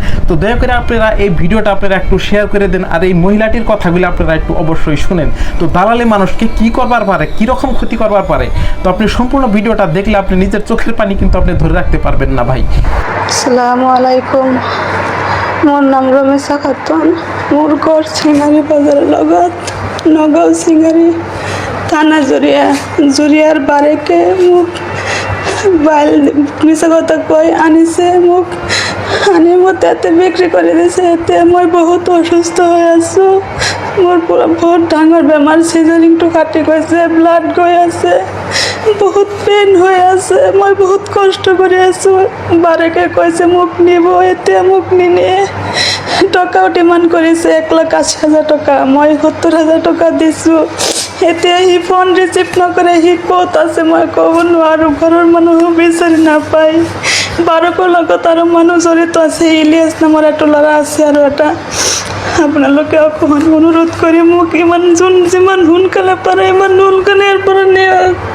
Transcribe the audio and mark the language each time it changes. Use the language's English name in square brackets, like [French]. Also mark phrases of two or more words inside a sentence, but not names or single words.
[Bangla] তো দয়া করে আপনারা এই ভিডিওটা আপনারা একটু শেয়ার করে দেন, আর এই মহিলাটির কথাগুলো আপনারা একটু অবশ্যই শুনেন। তো দালালে মানুষকে কি করবার পারে, কীরকম ক্ষতি করবার পারে, তো আপনি সম্পূর্ণ ভিডিওটা দেখলে আপনি নিজের চোখের পানি কিন্তু আপনি ধরে রাখতে পারবেন না ভাই। [Assamese] আসসালামু আলাইকুম, মোর নাম রমেশা খাতুন, মোর ঘর সিঙ্গারি বাজার লগত, নগাঁও সিঙ্গারি থানা জুরিয়ার বারেকে মোক বাইল মিশা কথা কই আনিছে, মোক আনি মতে এতে বিক্রি করে দিছে। এতে মই বহুত অসুস্থ হয়ে আছো, মোর পুরো বহুত ডাঙর বেমার, সিজারিংটো কাটি গৈছে, ব্লাড গৈ আছে, বহুত পেন হয়ে আছে, মই বহুত কষ্ট করে আছো। বারেকে কইছে মোক নিব, এতে মোক নিয়ে টাকাও ডিমান্ড করেছে 1,80,000 টাকা, মই 70,000 টাকা দিছো। এতে হি ফোন রিসিভ নকরে, হি ক'ত আছে মই ক'ব নোৱাৰো, ঘৰৰ মানুহ বিচাৰি নাপায়। বাৰকৰ লগত আৰু মানুহ জড়িত আছে, ইলিয়াছ নামৰ এটা ল'ৰা আছে আৰু এটা। আপোনালোকে অকণমান অনুৰোধ কৰি মোক যিমান সোনকালে পাৰে ইমান সোনকালে ইয়াৰ পৰা নিয়ক।